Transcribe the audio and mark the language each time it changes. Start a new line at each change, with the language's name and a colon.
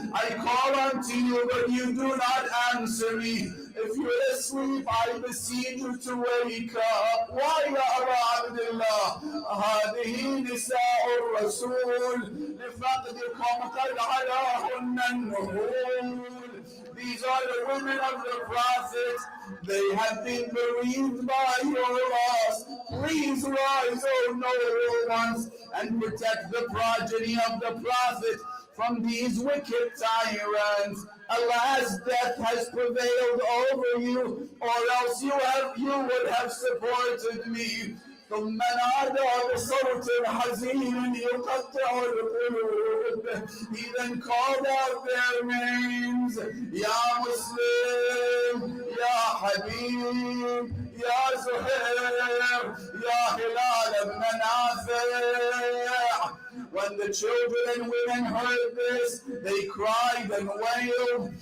English: I call unto you, but you do not answer me. If you're asleep, I beseech you to wake up. Why, Ya Abu Abdullah?
Arabic: هذه نساء الرسول لفقدكم قد علاهن النهول.
English: These are the women of the Prophet. They have been bereaved by your loss. Please rise, O noble ones, and protect the progeny of the Prophet from these wicked tyrants. Alas, death has prevailed over you, or else you would have supported me.
Arabic: ثم نادى بصوت حزين يقطع القلوب.
English: He then called out their names, Ya Muslim, Ya Habib, Ya Zuhair, Ya Hilal ibn Nafi'. When the children and women heard this, they cried and wailed.